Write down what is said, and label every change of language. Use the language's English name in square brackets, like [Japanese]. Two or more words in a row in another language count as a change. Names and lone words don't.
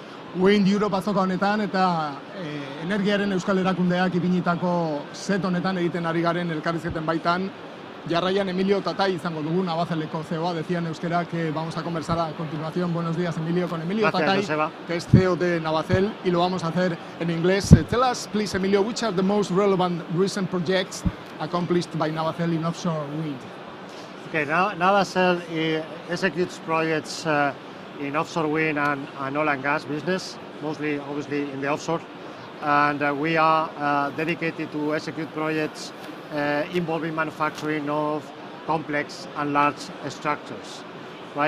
[Basque] Wind Europe azoka honetan eta energiaren euskal erakundeak ipinitako set honetan egiten ari garen elkarrizketen baitan. Jarraian Emilio Tatay izango dugu, Navaceleko CEO, [Spanish] decía en euskera que vamos a conversar a continuación. Buenos días, Emilio, con Emilio Tatay, que es CEO de Navacel, y lo vamos a hacer en inglés. [English] Tell us, please, Emilio, which are the most relevant recent projects accomplished by Navacel in offshore wind? Okay, Navacel executes projects in offshore wind and oil and gas business, mostly, obviously, in the offshore. And we are dedicated to execute projects involving manufacturing of complex and large structures, right?